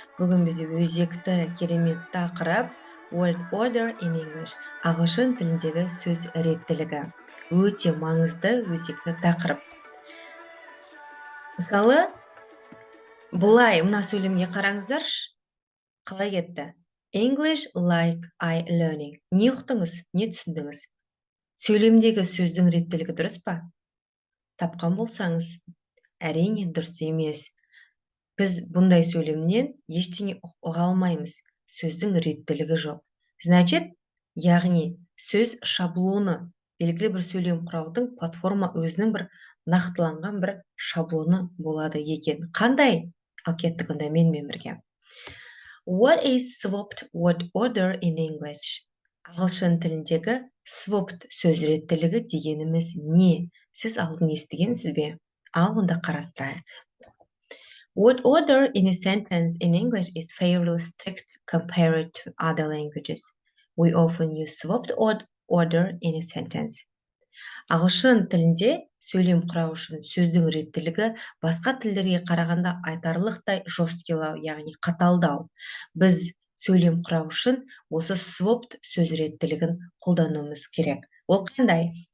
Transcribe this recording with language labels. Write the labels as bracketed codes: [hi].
[kk] Бүгін бізде өзекті керемет тақырып [en] Word Order in English. [kk] Ағылшын тіліндегі сөз реттілігі. Өте маңызды, өзекті тақырып. Мысалы, бұлай мына сөйлемге қараңыздаршы. Қалай кетті? [en] English like I learning. [kk] Не ұқтыңыз? Не түсіндіңіз? Сөйлемдегі сөздің реттілігі дұрыс па? Тапқан болсаңыз, әрине дұрыс емес. Біз бұндай сөйлемнен ештеңе ұға алмаймыз. Сөздің реттілігі жоқ. Значит, яғни сөз шаблоны, белгілі бір сөйлем құраудың платформа өзінің бір нақтыланған бір шаблоны болады екен. Қандай? Ал кеттік онда менімен бірге. [en] What is swapped word order in English? [kk] Ағылшын тіліндегі swapped сөз реттілігі дегеніміз не? Сіз алдын естігенсіз бе? Ал онда қарастырайық. [en] Word order in a sentence in English is fairly strict compared to other languages. We often use swapped order in a sentence. [kk] Ағылшын тілінде сөйлем құрау үшін сөздің реттілігі басқа тілдерге қарағанда айтарлықтай жорсткилау, яғни қаталдау. Біз сөйлем құрау үшін осы swapped сөз реттілігін қолдануымыз керек. Ол қандай?